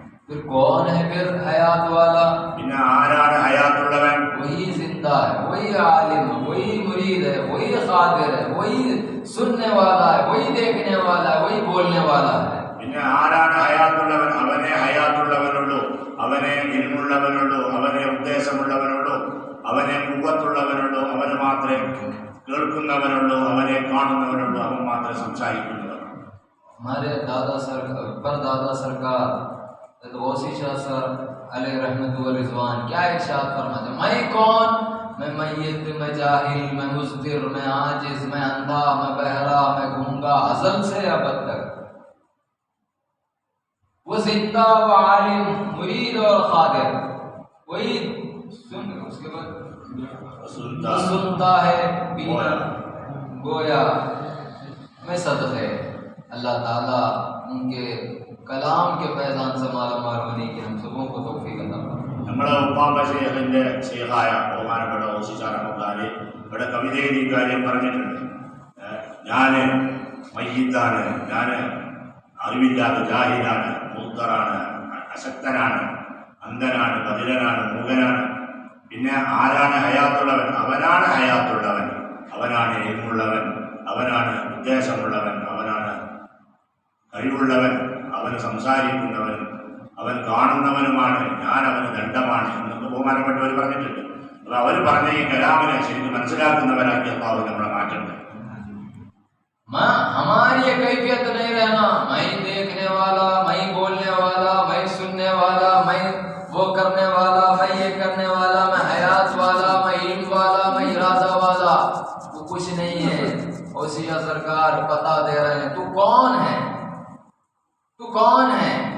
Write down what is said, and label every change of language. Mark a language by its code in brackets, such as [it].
[hi] फिर कौन है फिर हयात वाला? [ml] പിന്നെ ആരാണ് ഹയാത്തുള്ളവൻ? [hi] वही जिंदा है, वही आलिम है, वही मुरीद है, वही खादिर है, वही सुनने वाला है, वही देखने वाला है, वही बोलने वाला है। [ml] പിന്നെ ആരാണ് ഹയാത്തുള്ളവൻ? അവനെ ഹയാത്തുള്ളവനുള്ളൂ, അവനെ ഇൽമുള്ളവനുള്ളൂ, അവനെ ഉദ്ദേശമുള്ളവനുള്ളൂ, അവനെ കുവ്വത്തുള്ളവനുള്ളൂ, അവന് മാത്രമേ കേൾക്കുന്നവനുള്ളൂ, അവനെ കാണുന്നവനുള്ളൂ, അവൻ മാത്രമേ സംസാരിക്കുന്നവനുള്ളൂ. [hi] हमारे दादा परदादा सरकार गौसी शाह सर अलैहि रहमतुल्लाह व रिज़वान क्या इरशाद फरमाते, मैं कौन, मैं मय्यत, मैं जाहिल, मैं मुज़्दिर, मैं आजिज़, मैं अंधा, मैं बहरा, मैं गूंगा, अज़ल से अबद तक। वो जिंदा व आलिम, मुरीद और खादिर, वही उसके बाद सुनता है, बीना, गोया में सदक़े। अल्लाह ताला उनके कलाम के फैज़ान से मालामाल होने की हम सबों को तौफीक अता फरमाए। [ml] നമ്മുടെ ഉപ്പാപ്പ ശേഖിന്റെ ശേഖായ ബഹുമാനപ്പെട്ട ഓസിച്ചാറക്കാര് ഇവിടെ കവിതയിൽ ഈ കാര്യം പറഞ്ഞിട്ടുണ്ട്. ഞാൻ മയ്യിത്താണ്, ഞാൻ അറിവില്ലാത്ത ജാഹിലാണ്, മുദ്ദറാണ്, അശക്തനാണ്, അന്ധനാണ്, ബധിരനാണ്, മൂകനാണ്. പിന്നെ ആരാണ് ഹയാത്തുള്ളവൻ? അവനാണ് ഹയാത്തുള്ളവൻ, അവനാണ് എൽമുള്ളവൻ, അവനാണ് ഉദ്ദേശമുള്ളവൻ, അവനാണ് കഴിവുള്ളവൻ, അവൻ സംസാരിക്കുന്നവൻ, അവൻ കാണുന്നവനുമാണ്, ഞാൻ അവന് ദണ്ഡമാണ് എന്നൊക്കെ ബഹുമാനപ്പെട്ടവർ പറഞ്ഞിട്ടുണ്ട്. അപ്പോൾ അവർ പറഞ്ഞ ഈ കലാമിനെ ശരിക്കും മനസ്സിലാക്കുന്നവരാക്കി അള്ളാഹു നമ്മളെ മാറ്റേണ്ടത്. [hi] हमारी ये कैफियत नहीं रहना, मैं देखने वाला, मैं बोलने वाला, मैं सुनने वाला, मैं वो करने वाला, मैं ये करने वाला, मैं हयात वाला, मैं इल्म वाला, मैं इरादा वाला, वो कुछ नहीं है। ओसिया सरकार पता दे रहे हैं तू कौन है, तू कौन है।